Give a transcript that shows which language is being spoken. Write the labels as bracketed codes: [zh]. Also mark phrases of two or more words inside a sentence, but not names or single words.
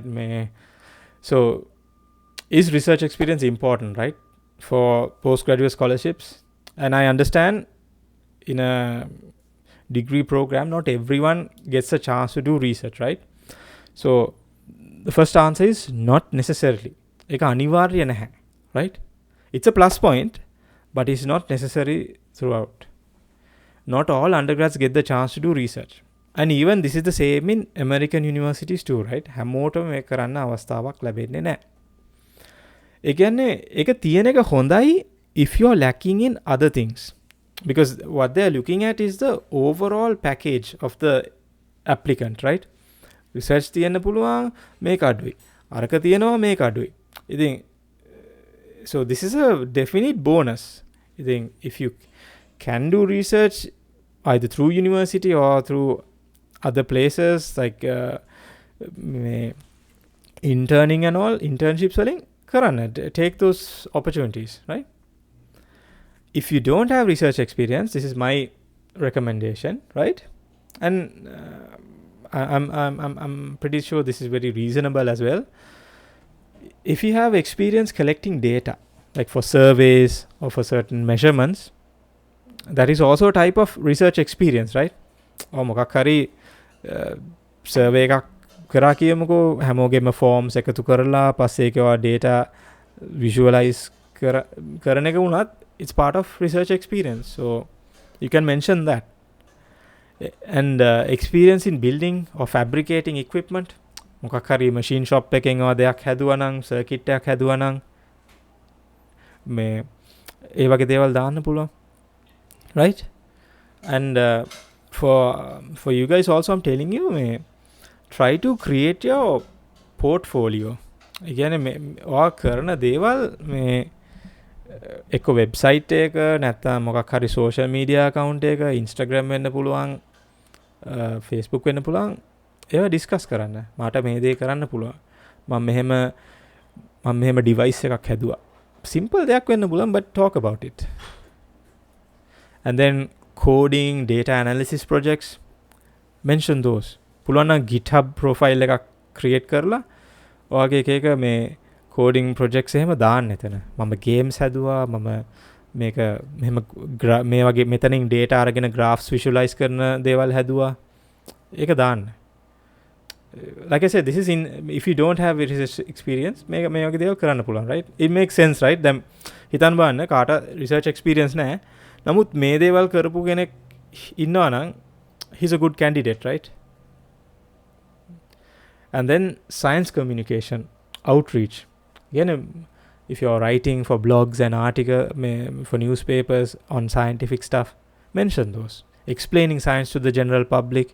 [en] So, is research experience important, right, for postgraduate scholarships? And I understand in a degree program, not everyone gets a chance to do research, right? So, the first answer is not necessarily. [si] ඒක අනිවාර්ය නැහැ, [en] right? It's a plus point, but it's not necessary throughout. Not all undergrads get the chance to do research. And even this is the same in American universities too, right? [si] හැමෝටම මේක කරන්න අවස්ථාවක් ලැබෙන්නේ නැහැ. ඒ කියන්නේ ඒක තියෙන එක හොඳයි [en] if you are lacking in other things. Because what they are looking at is the overall package of the applicant, right? [si] Research තියන්න පුළුවන් මේක අඩුයි. අරක තියෙනවා මේක අඩුයි. [en] ඉතින් so this is a definite bonus. ඉතින් if you can do research either through university or through other places like interning and all, internships [si] වලින් කරන්න. [en] Take those opportunities, right? If you don't have research experience, this is my recommendation, right? And I'm pretty sure this is very reasonable as well. If you have experience collecting data, like for surveys or for certain measurements, that is also a type of research experience, right? [si] Or මොකක් හරි survey එකක් කරා කියමුකෝ, හැමෝගෙම forms එකතු කරලා පස්සේ ඒකවා [en] data visualize [si] කරන එක වුණත් [en] it's part of research experience. So you can mention that. And experience in building or fabricating equipment, [si] මොකක් හරි [en] machine shop [si] එකෙන් ඔය දෙයක් හැදුවා නම්, circuit එකක් හැදුවා නම් මේ ඒ වගේ දේවල් දාන්න පුළුවන්, [en] right? And for you guys also, I'm telling you, try to create your portfolio. [si] ඒ කියන්නේ ඔයා කරන දේවල් මේ එක්ක වෙබ්සයිට් එක නැත්නම් මොකක් හරි [en] social media account [si] එක, Instagram වෙන්න පුළුවන්, Facebook වෙන්න පුළුවන්. ඒවා ඩිස්කස් කරන්න. මට මේ දේ කරන්න පුළුවන්. මම මෙහෙම device එකක් හැදුවා. Simple දෙයක් වෙන්න පුළුවන්, [en] but talk about it. And then coding, data analysis projects, mention those. [si] පුළුවන් නම් GitHub profile එකක් create කරලා ඔයාගේ එක මේ [en] coding projects [si] එහෙම දාන්න එතන. මම ගේම්ස් හැදුවා, මම මේක මෙහෙම මේ වගේ මෙතනින් ඩේටා අරගෙන [en] graphs visualise [si] කරන දේවල් හැදුවා. ඒක දාන්න. [en] Like I said, this is in if you don't have research experience, [si] මේ වගේ දේවල් කරන්න පුළුවන්, [en] right? It makes sense, right? [si] දැන් හිතන්න බලන්න කාට [en] research experience [si] නැහැ. නමුත් මේ දේවල් කරපු කෙනෙක් ඉන්නවා නම් [en] he's a good candidate, right? And then science communication, outreach. Again, if you're writing for blogs and articles, for newspapers on scientific stuff, mention those. Explaining science to the general public.